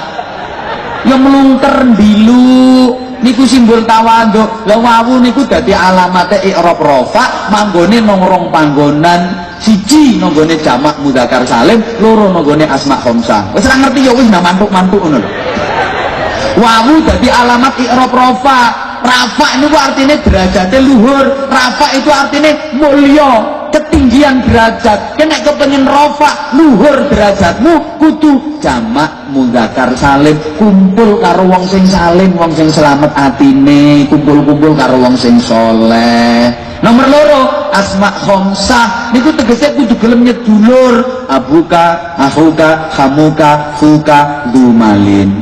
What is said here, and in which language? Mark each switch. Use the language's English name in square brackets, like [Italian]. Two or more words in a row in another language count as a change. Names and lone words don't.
[Javanese] Ya melungker ndilu niku simbol tawadhu. Lah wawu niku dadi alamate [Arabic] إعراب رفع, [Javanese] manggone nang rong panggonan. Siji nanggone [Arabic] جمع مذكر سالم, [Javanese] loro nanggone [Arabic] أسماء خمسة. [Javanese] Wis ora ngerti ya wis mantuk-mantuk ngono lho. Wawu dadi alamat [Arabic] إعراب رفع. [Javanese] Rafa niku artine derajate luhur. [Indonesian] Rafa itu artine mulya, ketinggian derajat. [Javanese] Nek kepengin rafa luhur derajatmu kudu [Arabic] جمع مذكر سالم, [Javanese] kumpul karo wong sing salim, wong sing selamat atine, kumpul-kumpul karo wong sing saleh. Nomor loro [Arabic] أسماء خمسة [Javanese] niku tegese kudu gelem nyedulur, [Arabic] أبوك، أخوك، حموك، فوك، ذو مال.